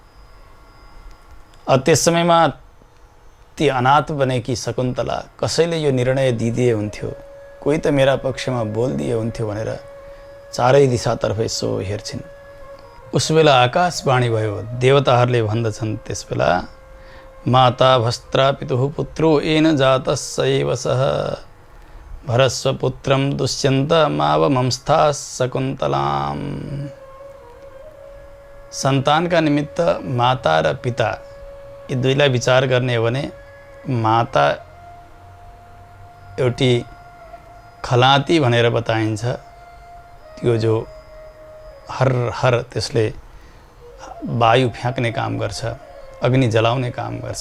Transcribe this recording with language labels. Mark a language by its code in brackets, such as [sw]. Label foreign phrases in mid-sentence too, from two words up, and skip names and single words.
[ne] त्यस समयमा ती अनाथ बनेकी शकुन्तला कसैले यो निर्णय दिदिए हुन्थ्यो, कोही त मेरा पक्षमा बोलिदिए हुन्थ्यो भनेर चारै दिशातर्फ यसो हेर्छिन्। उस बेला आकाशवाणी भयो। देवताहरूले भन्दछन् त्यस बेला, [sa] माता भस्त्रा पितुः पुत्रो येन जातः स एव सः भरस्व पुत्रं दुष्यन्त मावमंस्था शकुन्तलाम। [ne] सन्तानका निमित्त माता र पिता यी दुईलाई विचार गर्ने हो भने माता एउटी खलाती भनेर बताइन्छ। त्यो जो हर त्यसले वायु फ्याँक्ने काम गर्छ, अग्नि जलाउने काम गर्छ।